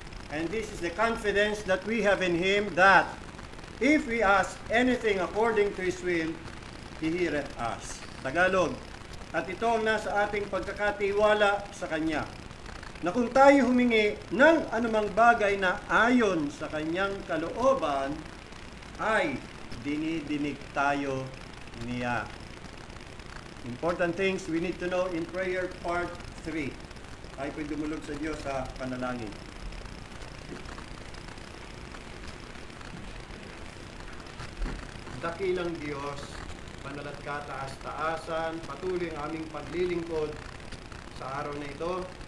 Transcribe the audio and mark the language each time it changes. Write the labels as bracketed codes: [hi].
[en] And this is the confidence that we have in Him, that if we ask anything according to His will, He heareth us. Tagalog. [tl] At ito ang nasa ating pagkakatiwala sa Kanya, na kung tayo humingi ng anumang bagay na ayon sa Kanyang kalooban, ay dinidinig tayo niya. [en] Important things we need to know in prayer part 3. [tl] Ay po'y dumulog sa Diyos sa panalangin. Dakilang Diyos, banal at kataas-taasan, patuloy ang aming paglilingkod sa araw na ito.